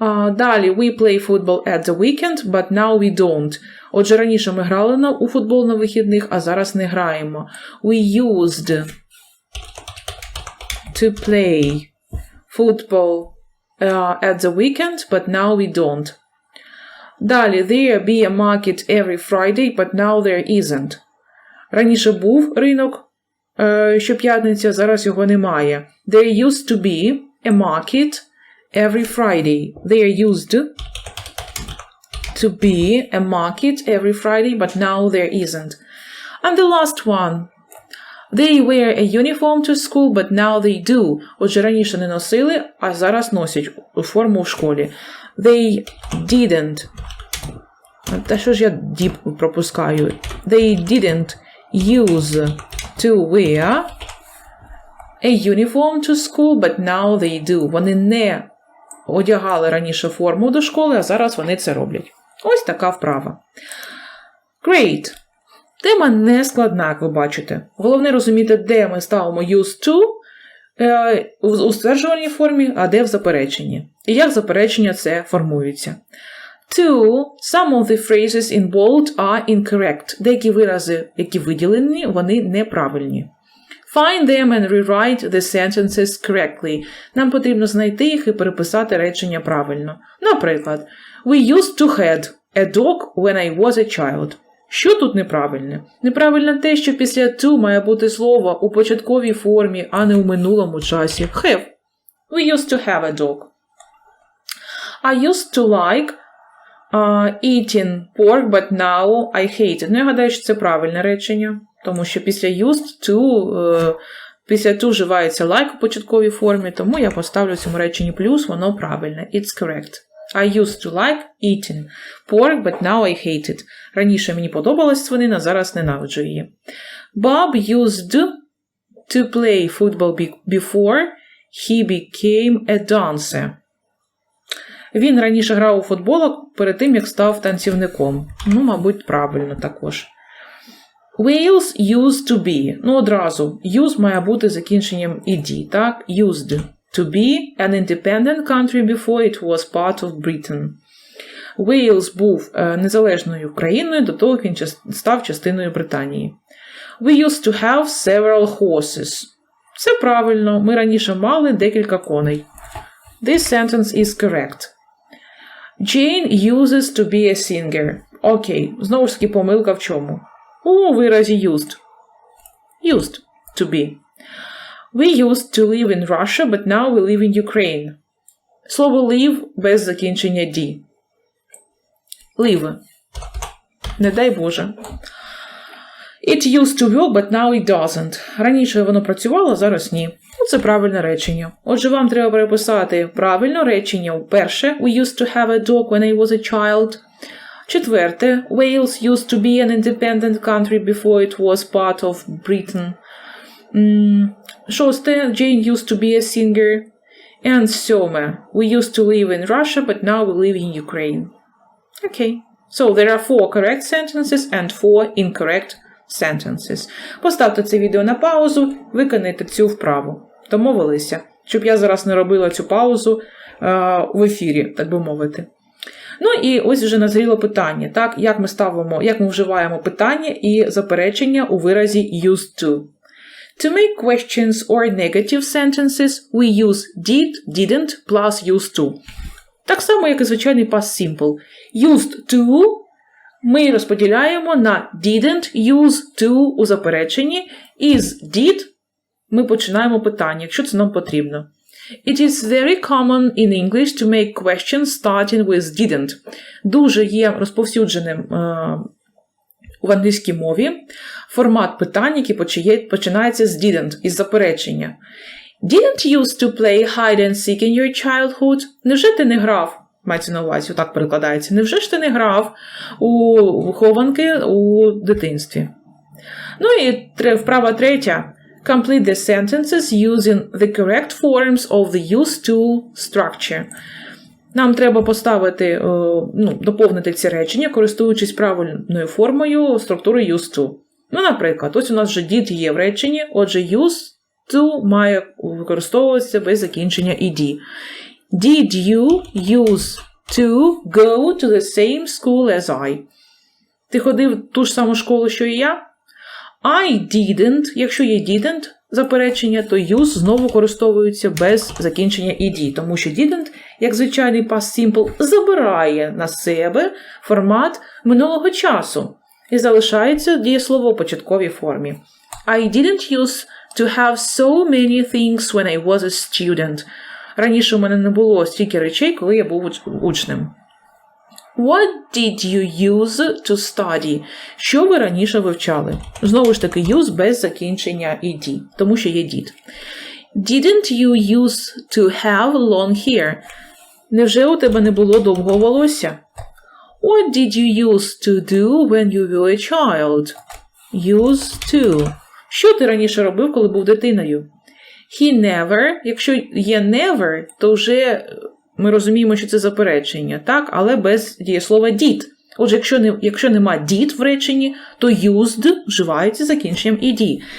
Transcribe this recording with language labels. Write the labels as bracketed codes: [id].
[uk] Далі, [en] we play football at the weekend, but now we don't. [uk] Отже, раніше ми грали у футбол на вихідних, а зараз не граємо. [en] We used to play football at the weekend, but now we don't. [uk] Dалі, [en] there be a market every Friday, but now there isn't. [uk] Раніше був ринок щоп'ятниця, зараз його немає. [en] There used to be a market every Friday. There used to be a market every Friday, but now there isn't. And the last one. They wear a uniform to school, but now they do. [uk] Отже, раніше не носили, а зараз носять форму в школі. [en] They didn't. [uk] Та що ж я deep пропускаю? [en] They didn't use to wear a uniform to school, but now they do. [uk] Вони не одягали раніше форму до школи, а зараз вони це роблять. Ось така вправа. [en] Great. [uk] Тема не складна, як ви бачите. Головне розуміти, де ми ставимо used to у стверджувальній формі, а де в запереченні. І як заперечення це формується. [en] Two, some of the phrases in bold are incorrect. [uk] Деякі вирази, які виділені, вони неправильні. [en] Find them and rewrite the sentences correctly. [uk] Нам потрібно знайти їх і переписати речення правильно. Наприклад, [en] We used to have a dog when I was a child. [uk] Що тут неправильне? Неправильно те, що після to має бути слово у початковій формі, а не у минулому часі. [en] Have. We used to have a dog. I used to like eating pork, but now I hate it. [uk] Ну, я гадаю, що це правильне речення, тому що після used to, після to вживається like у початковій формі, тому я поставлю цьому реченню плюс, воно правильне. [en] It's correct. I used to like eating pork, but now I hate it. [uk] Раніше мені подобалась свинина, зараз ненавиджу її. [en] Bob used to play football before he became a dancer. [uk] Він раніше грав у футбол перед тим, як став танцівником. Ну, мабуть, правильно також. [en] Wales used to be. [uk] Ну, одразу. Use має бути закінченням ed, так? [en] Used to be an independent country before it was part of Britain. [uk] Wales був незалежною країною до того, як він став частиною Британії. [en] We used to have several horses. [uk] Це правильно. Ми раніше мали декілька коней. [en] This sentence is correct. Jane uses to be a singer. [uk] Окей, знову ж таки помилка в чому? У виразі used. [en] Used to be. We used to live in Russia, but now we live in Ukraine. [uk] Слово live без закінчення d. Live. Не дай Боже. [en] It used to work, but now it doesn't. [uk] Раніше воно працювало, зараз ні. Це правильне речення. Отже, вам треба переписати правильне речення. Перше, [en] we used to have a dog when I was a child. [uk] Четверте, [en] Wales used to be an independent country before it was part of Britain. [uk] Шосте, [en] Jane used to be a singer. And [uk] сьоме, [en] we used to live in Russia, but now we live in Ukraine. Okay. So, there are 4 correct sentences and 4 incorrect sentences. [uk] Поставте це відео на паузу, виконайте цю вправу. Домовилися, щоб я зараз не робила цю паузу в ефірі, так би мовити. Ну і ось вже назріло питання, так, як ми вживаємо питання і заперечення у виразі used to. [en] To make questions or negative sentences, we use did, didn't plus used to. [uk] Так само, як і звичайний past simple. Used to ми розподіляємо на didn't use to у запереченні, і з did ми починаємо питання, якщо це нам потрібно. [en] It is very common in English to make questions starting with didn't. [uk] Дуже є розповсюдженим в англійській мові формат питань, який починається з didn't, із заперечення. [en] Didn't used to play hide and seek in your childhood? [uk] Невже ти не грав? Мається на увазі, отак перекладається. Невже ж ти не грав у хованки у дитинстві? Ну і вправа третя. [en] Complete the sentences using the correct forms of the used to structure. [uk] Нам треба поставити, доповнити ці речення, користуючись правильною формою структури used to. Ну, наприклад, ось у нас вже did є в реченні, отже, used to має використовуватися без закінчення ed. [en] Did you used to go to the same school as I? [uk] Ти ходив в ту ж саму школу, що і я? [en] I didn't. [uk] Якщо є didn't заперечення, то use знову користовується без закінчення ed, тому що didn't, як звичайний past simple, забирає на себе формат минулого часу і залишається дієслово у початковій формі. [en] I didn't used to have so many things when I was a student. [uk] Раніше у мене не було стільки речей, коли я був учнем. [en] What did you use to study? [uk] Що ви раніше вивчали? Знову ж таки, use без закінчення ed, тому що є did. [en] Didn't you used to have long hair? [uk] Невже у тебе не було довгого волосся? [en] What did you used to do when you were a child? Used to. [uk] Що ти раніше робив, коли був дитиною? [en] He never. [uk] Якщо є never, то вже ми розуміємо, що це заперечення, так? Але без дієслова did. Отже, якщо нема did в реченні, то used вживається закінченням ed.